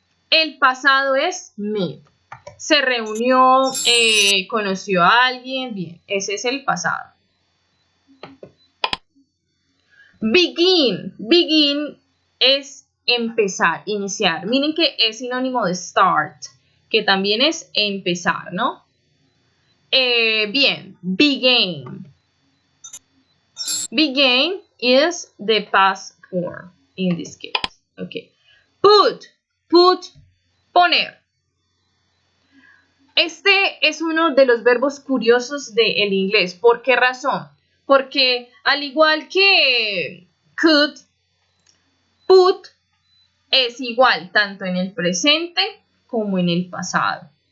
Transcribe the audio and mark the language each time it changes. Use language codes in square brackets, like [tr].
[es] El pasado es meet. Se reunió, conoció a alguien, bien, ese es el pasado. Begin. Begin es empezar, iniciar. Miren que es sinónimo de start, que también es empezar, ¿no? Bien, began. [en] Began is the past form in this case. [es] Okay. Put, poner. Este es uno de los verbos curiosos del inglés. ¿Por qué razón? Porque al igual que could, put es igual tanto en el presente como en el pasado.